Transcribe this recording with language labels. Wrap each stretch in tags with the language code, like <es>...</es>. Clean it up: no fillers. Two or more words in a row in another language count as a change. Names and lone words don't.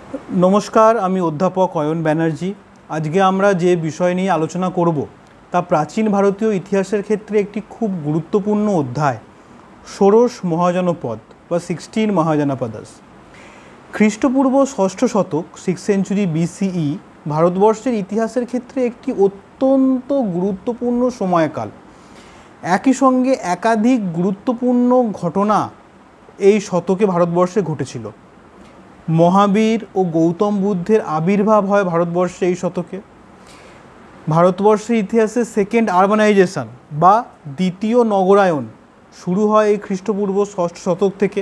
<bn>নমস্কার আমি অধ্যাপক অয়ন ব্যানার্জি। আজকে আমরা যে বিষয় নিয়ে আলোচনা করব তা প্রাচীন ভারতীয় ইতিহাসের ক্ষেত্রে একটি খুব গুরুত্বপূর্ণ অধ্যায় ষোড়শ মহাজনপদ বা 16 মহাজনপদস। খ্রিস্টপূর্ব ষষ্ঠ শতক</bn> <en>6th century BCE</en> <bn>ভারতবর্ষের ইতিহাসের ক্ষেত্রে একটি অত্যন্ত গুরুত্বপূর্ণ সময়কাল। একই সঙ্গে একাধিক গুরুত্বপূর্ণ ঘটনা এই শতকে ভারতবর্ষে ঘটেছিল। মহাবীর ও গৌতম বুদ্ধের আবির্ভাব হয় ভারতবর্ষে এই শতকে। ভারতবর্ষের ইতিহাসে</bn> <en>second urbanization</en> <bn>বা দ্বিতীয় নগরায়ন শুরু হয় এই খ্রিস্টপূর্ব ষষ্ঠ শতক থেকে।</bn>